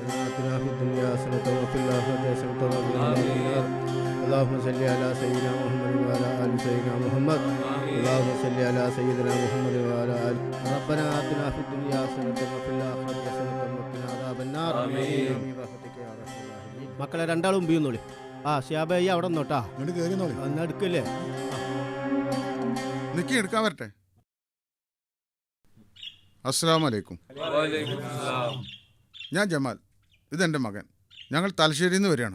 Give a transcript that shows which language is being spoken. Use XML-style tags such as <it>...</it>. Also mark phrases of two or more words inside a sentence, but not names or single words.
<ar>آتنا في الدنيا حسنة وفي الآخرة حسنة وقنا عذاب النار اللهم صل على سيدنا محمد وعلى آل سيدنا محمد اللهم صل على سيدنا محمد وعلى آل ربنا آتنا في الدنيا حسنة وفي الآخرة حسنة وقنا عذاب النار آمين برحمتك يا أرحم الراحمين.</ar> <ml>മക്കളെ രണ്ടാളും ഉപയോഗിന്നോളി. ഷിയാബേ അവിടെ നോട്ടാ എന്നാ എടുക്കല്ലേ. നിക്കി എടുക്കാൻ വരട്ടെ.</ml> <ar>السلام عليكم.</ar> <ml>ഞാൻ ജമാൽ, ഇതെൻ്റെ മകൻ. ഞങ്ങൾ തലശ്ശേരിയിൽ നിന്ന് വരികയാണ്.</ml>